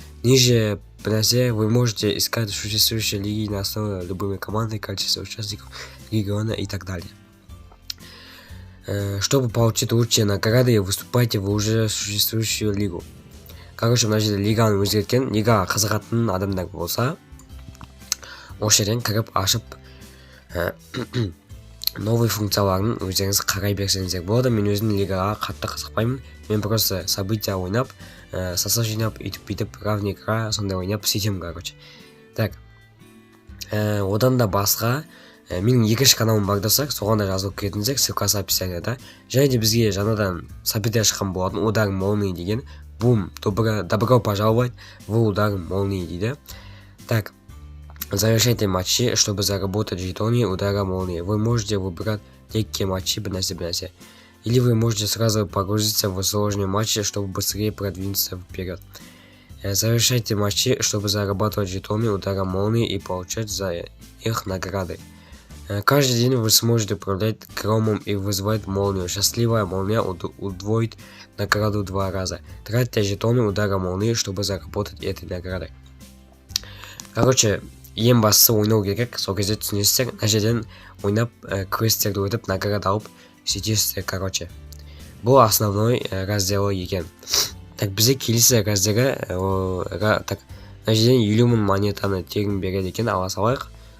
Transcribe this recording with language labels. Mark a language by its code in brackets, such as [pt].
[ru] Ниже [kk] бір нәрсе, [ru] вы можете искать существующие лиги на основе любой команды, количество участников, региона и так далее. Чтобы получить лучшие награды, выступайте в уже существующую лигу. [kk] Короче, мына жерде лиганы өзгерткен. Лигаға қызығатын адамдар болса, осы жерден кіріп ашып новый функцияларын өздеріңіз қарай берсеңіздер болады. Мен өзім лигаға қатты қызықпаймын. Мен [ru] просто события [kk] ойнап, состав жинап, үйтіп равный игра сондай ойнап сөйтемін, короче. Так. Одан да басқа менің екінші каналым бар достар, соған да жазылып кетіңіздер, ссылкасы описанияда. Және де бізге жаңадан события шыққан болатын, удар молнии деген. [ru] Бум, добро пожаловать в удар молнии [kk] дейді. [ru] Так, завершайте матчи, чтобы заработать жетоны удара молнии. Вы можете выбрать легкие матчи, бнася. Или вы можете сразу погрузиться в сложные матчи, чтобы быстрее продвинуться вперед. Завершайте матчи, чтобы зарабатывать жетоны удара молнии и получать за их награды. Каждый день вы сможете управлять громом и вызывать молнию. Счастливая молния удвоит награду 2 раза. Тратьте жетоны удара молнии, чтобы заработать этой наградой. [kk] Короче, ең бастысы ойнау керек, сол кезде түсінесіздер. Мына жерден ойнап, квесттерді өтіп, награда алып сөйтесіздер, короче. Бұл [ru] основной разделы [kk] екен. Так, бізде келесі раздері, так, мына жерден 50 000 монетаны тегін береді екен, ала салайық.